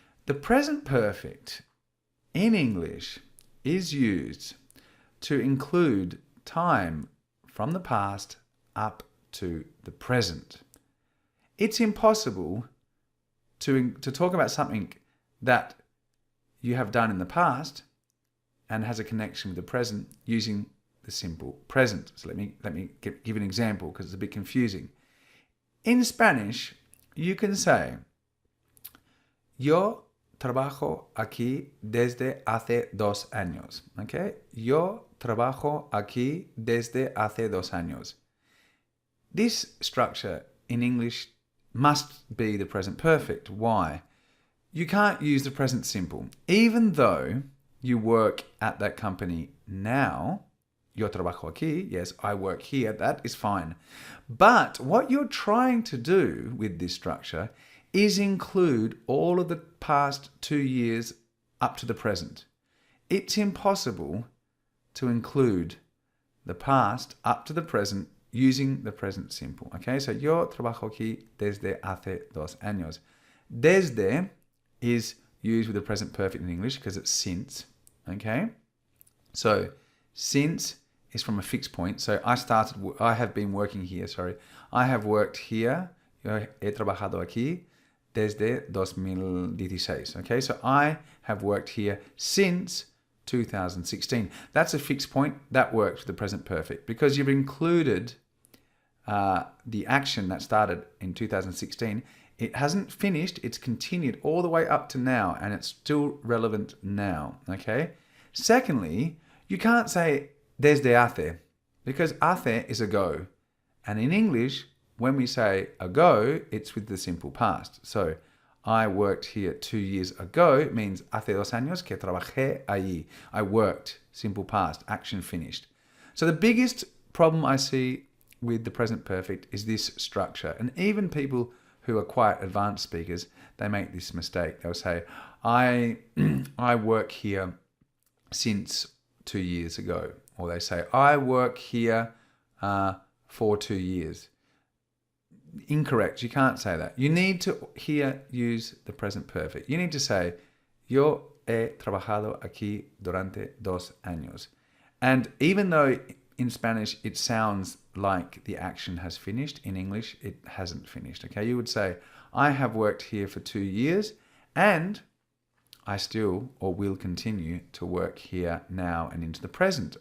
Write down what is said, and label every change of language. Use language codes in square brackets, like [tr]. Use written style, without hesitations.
[en] The present perfect in English is used to include time from the past up to the present. It's impossible to talk about something that you have done in the past and has a connection with the present using the simple present. So let me give an example because it's a bit confusing. In Spanish, you can say, [es] yo trabajo aquí desde hace 2 años. Okay? Yo trabajo aquí desde hace 2 años. [en] This structure in English must be the present perfect. Why? You can't use the present simple. Even though you work at that company now, [es] yo trabajo aquí, [en] yes, I work here, that is fine. But what you're trying to do with this structure is include all of the past 2 years up to the present. It's impossible to include the past up to the present using the present simple. Okay, so [es] yo trabajo aquí desde hace 2 años. [en] Desde is used with the present perfect in English because it's since. Okay, so since is from a fixed point. So I have been working here, I have worked here, [es] yo he trabajado aquí desde 2016. [en] Okay, so I have worked here since 2016. That's a fixed point. That works with the present perfect because you've included the action that started in 2016. It hasn't finished. It's continued all the way up to now, and it's still relevant now. Okay. Secondly, you can't say desde hace because hace is ago, and in English, when we say ago, it's with the simple past. So I worked here 2 years ago means [es] hace 2 años que trabajé allí. [en] I worked, simple past, action finished. So the biggest problem I see with the present perfect is this structure. And even people who are quite advanced speakers, they make this mistake. They'll say, I work here since 2 years ago. Or they say, I work here for 2 years. Incorrect. You can't say that. You need to here use the present perfect. You need to say, [es] yo he trabajado aquí durante 2 años. [en] And even though in Spanish it sounds like the action has finished, in English it hasn't finished. Okay, you would say, I have worked here for 2 years and I still or will continue to work here now and into the present.